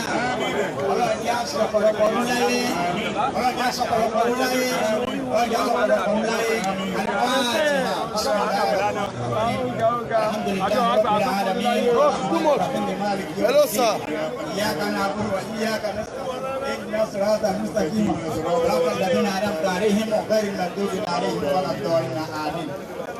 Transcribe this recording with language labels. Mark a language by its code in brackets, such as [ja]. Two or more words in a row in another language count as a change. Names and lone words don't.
[yo] Ọlọ́run jẹ́ aṣọ ọ̀pọ̀lọpọ̀ ọdún láyé. Ọlọ́run jẹ́ aṣọ ọ̀pọ̀lọpọ̀ ọdún láyé. Ọlọ́run jẹ́ aṣọ ọ̀pọ̀lọpọ̀ ọdún láyé. [ar] Al-Fatiha. الحمد لله رب العالمين. [en] Hello, sir. [ar] إياك نعبد وإياك نستعين. اهدنا الصراط المستقيم صراط الذين انعمت عليهم غير المغضوب عليهم ولا الضالين امين